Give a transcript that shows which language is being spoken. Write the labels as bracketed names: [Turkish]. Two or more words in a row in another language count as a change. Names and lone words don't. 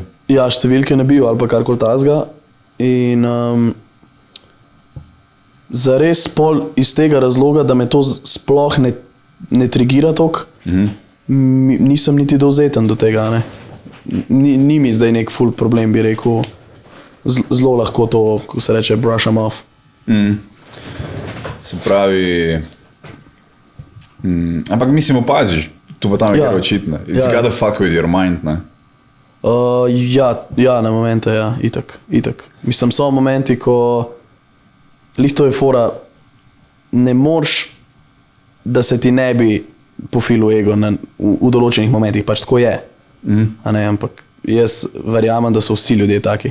[Slovenian] Ja, številke nabil ali pa karkoli tazga. In zares pol iz tega razloga, da me to sploh ne trigira toliko, nisem niti dovzeten do tega. Ne. Ni mi zdaj nek ful problem, bi rekel, zelo lahko to, ko se reče, [English] brush them off. [Slovenian] Se pravi, ampak mislim opaziš, tu pa tam je kar očitno. [English] It's gotta fuck with your mind, [Slovenian] ne? Ja, na momente, ja, itak. Mislim, so momenti, ko lih to je fora, ne moreš, da se ti ne bi pofilil ego v določenih momentih, pač tako je. A ne, ampak jaz verjamem, da so vsi ljudje taki.